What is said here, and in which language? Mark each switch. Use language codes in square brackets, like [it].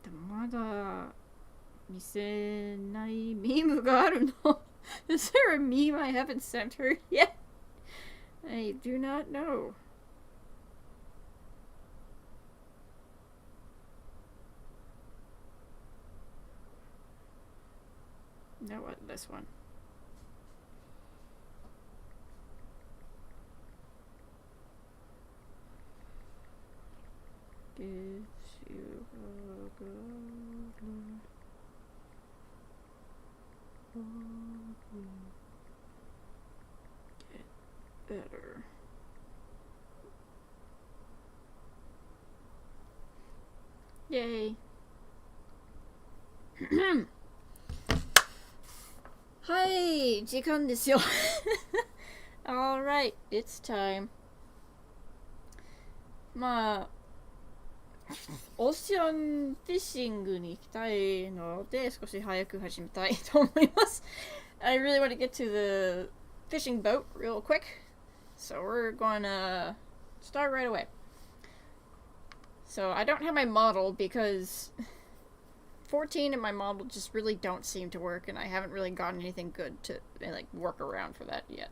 [ja] Mada 見せないミームがあるの? [en] Is there a meme I haven't sent her yet? I do not know. No, what? This one. Gives you a good get better. Yay. [ja] はい、時間ですよ。 [en] Alright, it's time. [ja] まあ、オーシャンフィッシングに行きたいので、少し早く始めたいと思います。 [en] I really want to get to the fishing boat real quick, so we're gonna start right away. So I don't have my model because 14 and my model just really don't seem to work, and I haven't really gotten anything good to like work around for that yet.